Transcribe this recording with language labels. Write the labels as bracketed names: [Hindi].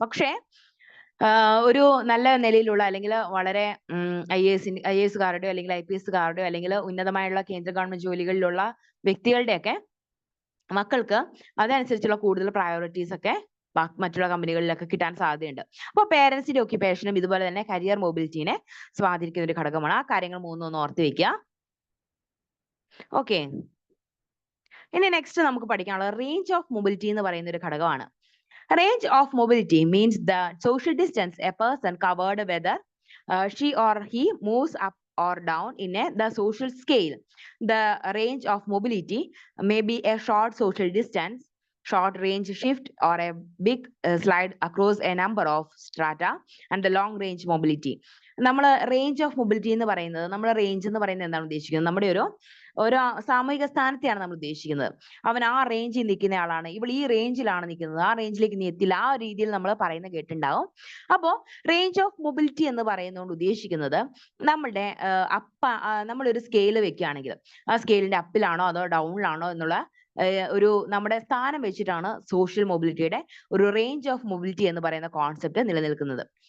[Malayalam] പക്ഷേ ഒരു നല്ല നിലയിലുള്ള അല്ലെങ്കിൽ വളരെ IAS-കാരുടെയോ അല്ലെങ്കിൽ IPS-കാരുടെയോ അല്ലെങ്കിൽ ഉന്നതമായുള്ള കേന്ദ്ര ഗവൺമെന്റ് ജോലികളിലുള്ള വ്യക്തികളുടെയൊക്കെ മക്കൾക്ക് അതനുസരിച്ചുള്ള കൂടുതൽ പ്രയോറിറ്റീസ് ഒക്കെ മറ്റുള്ള കമ്പനികളിലൊക്കെ കിട്ടാൻ സാധ്യതയുണ്ട്. അപ്പോൾ പേരൻസിന്റെ ഒക്യുപ്പേഷനും ഇതുപോലെ തന്നെ കരിയർ മൊബിലിറ്റിനെ സ്വാധീനിക്കുന്ന ഒരു ഘടകമാണ്. ആ കാര്യങ്ങൾ മൂന്നൊന്ന് ഓർത്ത് വെക്കുക. ഓക്കെ, ഇനി നെക്സ്റ്റ് നമുക്ക് പഠിക്കാനുള്ളത് റേഞ്ച് ഓഫ് മൊബിലിറ്റി എന്ന് പറയുന്ന ഒരു ഘടകമാണ്. [English] Range of mobility means the social distance a person covered, whether she or he moves up or down in the social scale. The range of mobility may be a short social distance, short range shift, or a big slide across a number of strata, and the long range mobility. [Malayalam] നമ്മൾ range of mobility എന്ന് പറയുന്നത്, നമ്മൾ range എന്ന് പറയുന്നത് എന്താണ് ഉദ്ദേശിക്കുന്നത്? നമ്മുടെ ഒരു സാമൂഹിക സ്ഥാനത്തെയാണ് നമ്മൾ ഉദ്ദേശിക്കുന്നത്. അവൻ ആ റേഞ്ചിൽ നിൽക്കുന്ന ആളാണ്, ഇവൾ ഈ റേഞ്ചിലാണ് നിൽക്കുന്നത്, ആ റേഞ്ചിലേക്ക് നീ എത്തില്ല, ആ രീതിയിൽ നമ്മൾ പറയുന്നത് കേട്ടിട്ടുണ്ടാവും. അപ്പോൾ റേഞ്ച് ഓഫ് മൊബിലിറ്റി എന്ന് പറയുന്നതുകൊണ്ട് ഉദ്ദേശിക്കുന്നത് നമ്മളുടെ നമ്മളൊരു സ്കെയിൽ വെക്കുകയാണെങ്കിൽ ആ സ്കെയിലിന്റെ അപ്പിലാണോ അതോ ഡൗണിലാണോ എന്നുള്ള ഒരു നമ്മുടെ സ്ഥാനം വെച്ചിട്ടാണ് സോഷ്യൽ മൊബിലിറ്റിയുടെ ഒരു റേഞ്ച് ഓഫ് മൊബിലിറ്റി എന്ന് പറയുന്ന കോൺസെപ്റ്റ് നിലനിൽക്കുന്നത്.